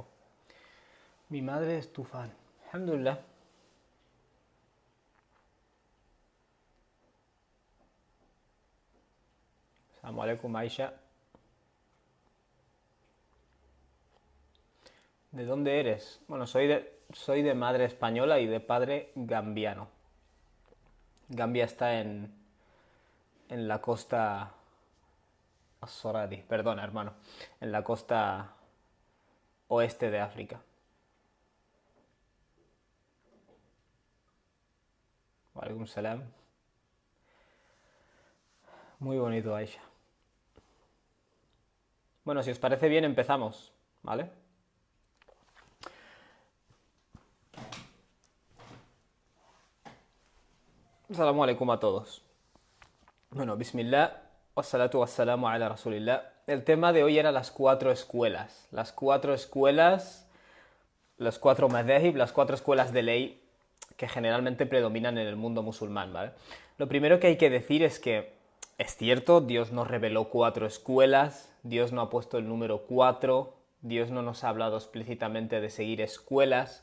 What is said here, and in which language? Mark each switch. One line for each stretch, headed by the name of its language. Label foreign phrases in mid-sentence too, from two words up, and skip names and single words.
Spanish: Mi madre es tu fan. Alhamdulillah.
Arabic: السلام عليكم, Aisha.
Spanish: ¿De dónde eres? Bueno, soy de madre española y de padre gambiano. Gambia está en la costa Soradi, perdona, hermano, en la costa oeste de África.
Arabic: وعليكم السلام.
Spanish: Muy bonito, Aisha. Bueno, si os parece bien, empezamos, ¿vale?
Arabic: السلام عليكم
Spanish: a todos. Bueno,
Arabic: بسم الله، والصلاة والسلام على رسول الله.
Spanish: El tema de hoy era las 4 escuelas. Las 4 escuelas, los 4 madhahib, las 4 escuelas de ley que generalmente predominan en el mundo musulmán, ¿vale? Lo primero que hay que decir es que es cierto, Dios nos reveló 4 escuelas, Dios no ha puesto el número 4, Dios no nos ha hablado explícitamente de seguir escuelas.